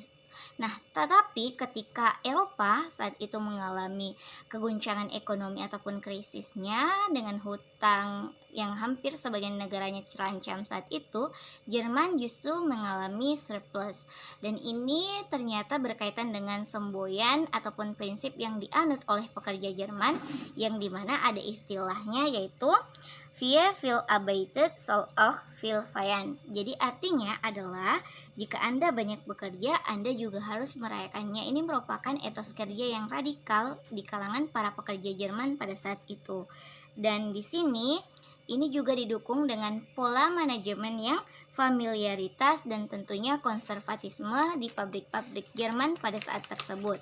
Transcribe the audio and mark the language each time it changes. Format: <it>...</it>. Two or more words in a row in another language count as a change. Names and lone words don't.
<id>Nah, tetapi ketika Eropa saat itu mengalami keguncangan ekonomi ataupun krisisnya dengan hutang yang hampir sebagian negaranya terancam saat itu, Jerman justru mengalami surplus. Dan ini ternyata berkaitan dengan semboyan ataupun prinsip yang dianut oleh pekerja Jerman, yang dimana ada istilahnya yaitu</id> <de>Vie viel arbeitet soll auch viel feiern.</de> <id>Jadi artinya adalah jika Anda banyak bekerja, Anda juga harus merayakannya. Ini merupakan etos kerja yang radikal di kalangan para pekerja Jerman pada saat itu. Dan di sini ini juga didukung dengan pola manajemen yang familiaritas dan tentunya konservatisme di pabrik-pabrik Jerman pada saat tersebut.</id>